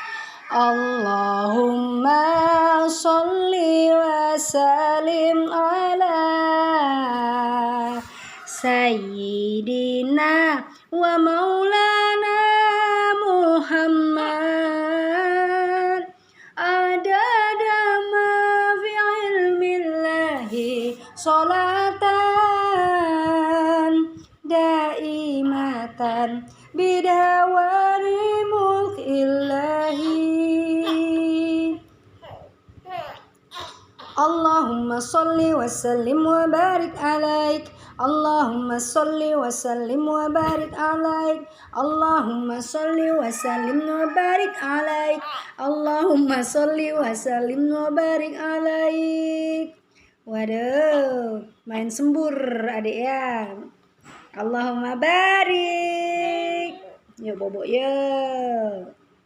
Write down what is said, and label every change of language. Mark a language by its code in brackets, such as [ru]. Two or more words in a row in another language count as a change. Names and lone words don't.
[ar] اللهم صل وسلم على سيدنا ومولانا محمد عدد ما في علم الله صلاة دائمة بدوام ملك الله. اللهم صل وسلم وبارك عليك. اللهم صل وسلم وبارك عليك. اللهم صل وسلم وبارك عليك. اللهم صل وسلم وبارك عليك. [id] Waduh, main sembur adik ya. [ar] اللهم بارك. [id] Yuk bobo yuk.